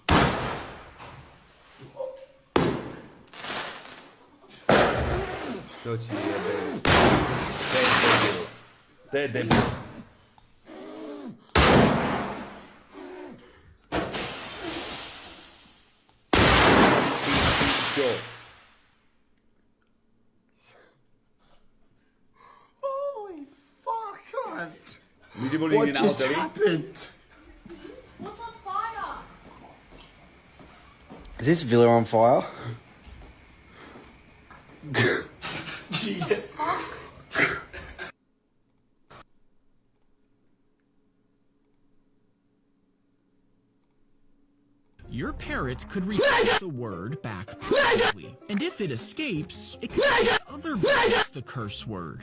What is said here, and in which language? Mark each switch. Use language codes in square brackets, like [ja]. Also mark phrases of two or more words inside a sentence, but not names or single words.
[sk] Čo ti jebe? To je debil. Čo? [en] Holy fuck! [sk] My sme boli niekde na hoteli. [en] What's on fire? Is this villa on fire? Your parrot could repeat the word back perfectly, and if it escapes, it could tell other birds the curse word.